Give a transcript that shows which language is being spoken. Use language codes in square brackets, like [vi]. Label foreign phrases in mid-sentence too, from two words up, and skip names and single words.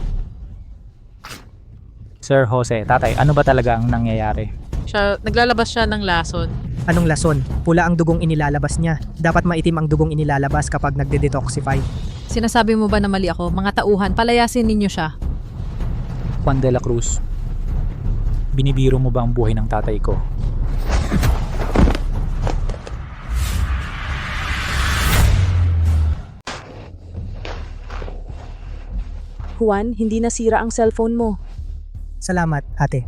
[tl] Sir Jose, tatay, ano ba talaga ang nangyayari? Naglalabas siya ng lason. Anong lason? Pula ang dugong inilalabas niya. Dapat maitim ang dugong inilalabas kapag nagde-detoxify. Sinasabi mo ba na mali ako? Mga tauhan, palayasin ninyo siya. Juan de la Cruz, binibiro mo ba ang buhay ng tatay ko? Juan, hindi nasira ang cellphone mo. Salamat, ate.